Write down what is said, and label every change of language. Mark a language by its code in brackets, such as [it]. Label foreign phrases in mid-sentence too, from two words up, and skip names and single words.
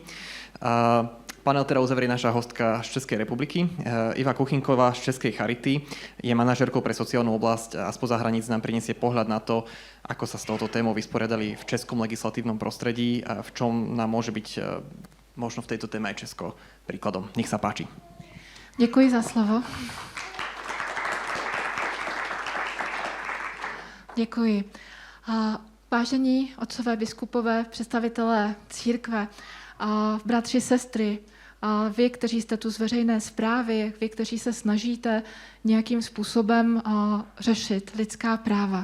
[sk] Panel teda uzavrie naša hostka z Českej republiky. Iva Kuchinková z Českej charity je manažérkou pre sociálnu oblasť a spoza hraníc nám prinesie pohľad na to, ako sa s touto témou vysporiadali v českom legislatívnom prostredí a v čom nám môže byť možno v tejto téme aj Česko príkladom. Nech sa páči. [cs] Děkuji za slovo. Děkuji. Vážení otcové biskupové, představitelé církve, bratři, sestry, vy, kteří jste tu z veřejné správy, vy, kteří se snažíte nějakým způsobem řešit lidská práva.